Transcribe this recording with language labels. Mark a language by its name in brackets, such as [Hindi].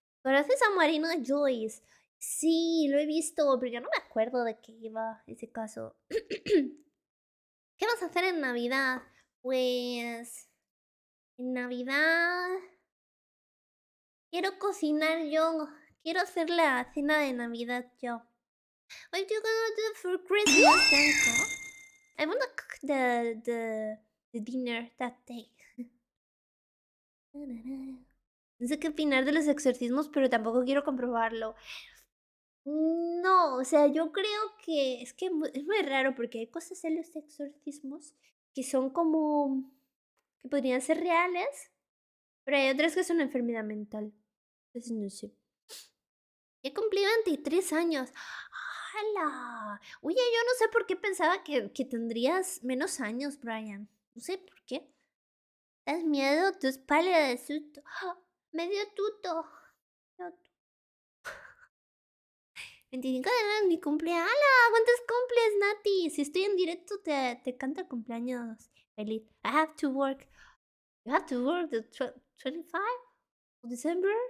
[Spanish] ¿Conoces a Marina Joyce? Sí, lo he visto, pero yo no me acuerdo de qué iba ese caso. ¿Qué vas a hacer en Navidad? Pues... En Navidad... Quiero cocinar yo. Quiero hacer la cena de Navidad yo. [English] What you gonna do for Christmas, Danko? I wanna cook the dinner that day. [Spanish] No sé qué opinar de los exorcismos, pero tampoco quiero comprobarlo. No, o sea, yo creo que es que es muy raro porque hay cosas en los exorcismos que son como que podrían ser reales, pero hay otras que son una enfermedad mental. Entonces no sé. He cumplido 23 años. ¡Hala! Oye, yo no sé por qué pensaba que tendrías menos años, Brian. No sé por qué. ¿Das miedo? Tus pálido de susto. Me dio tuto. 25 de enero, mi cumpleaños. ¡Hala! ¿Cuántos cumples, Nati? Si estoy en directo, te canto el cumpleaños feliz. [English] I have to work. You have to work the 25 of December?